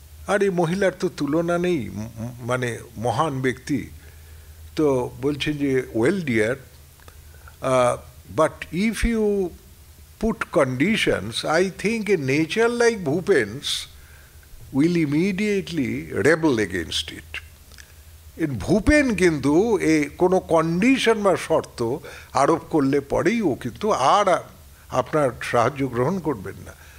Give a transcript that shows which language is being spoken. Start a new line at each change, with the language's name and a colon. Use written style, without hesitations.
Bangla: আর এই মহিলার তো তুলনা নেই, মানে মহান ব্যক্তি। তো বলছেন যে
English: Well dear, but if you put conditions, I think a nature like Bhupen's will immediately rebel against it.
Bangla: Bhupen কিন্তু এই কোনো কন্ডিশন বা শর্ত আরোপ করলে পরেই ও কিন্তু আর আপনার সাহায্য গ্রহণ করবেন না।